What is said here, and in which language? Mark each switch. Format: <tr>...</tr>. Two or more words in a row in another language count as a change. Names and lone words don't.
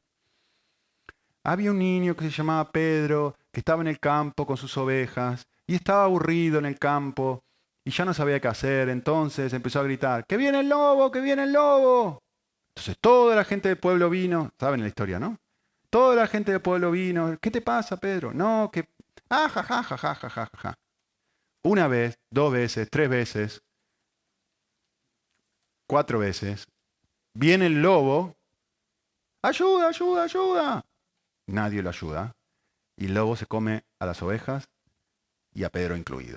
<es>Había un niño que se llamaba Pedro, que estaba en el campo con sus ovejas, y estaba aburrido en el campo, y ya no sabía qué hacer. Entonces empezó a gritar, ¡que viene el lobo, que viene el lobo! Entonces toda la gente del pueblo vino, saben la historia, ¿no? Toda la gente del pueblo vino, ¿qué te pasa, Pedro? No, que... ¡Ah, ja, ja, ja, ja, ja, ja, ja! Una vez, 2 veces, 3 veces, 4 veces, viene el lobo, ¡ayuda, ayuda, ayuda! Nadie lo ayuda. Y el lobo se come a las ovejas y a Pedro incluido.</es>